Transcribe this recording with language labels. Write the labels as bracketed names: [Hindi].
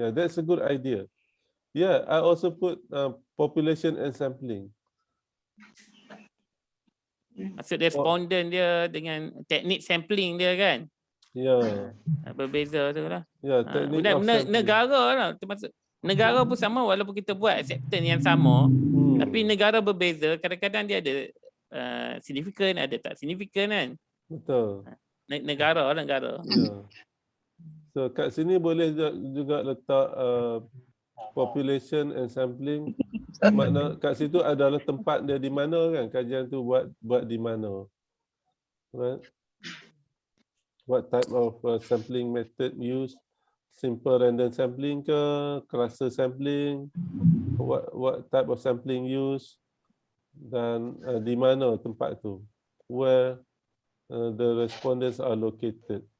[English] Yeah, that's a good idea. Yeah, I also put population and sampling. [Malay] Maksud respondent dia dengan teknik sampling dia kan? Ya. Berbeza tu lah. Ya, teknik of sampling. Negara lah, termasuk negara pun sama walaupun kita buat acceptance yang sama, tapi negara berbeza, kadang-kadang dia ada signifikan, ada tak signifikan kan? Betul. Negara. Ya. So kat sini boleh juga letak [English] population and sampling. [Malay] Makna kat situ adalah tempat dia di mana kan, kajian tu buat di mana. [English] Right? What type of sampling method used? Simple random sampling ke, cluster sampling? What type of sampling used? [Malay] Dan di mana tempat tu? [English] Where the respondents are located.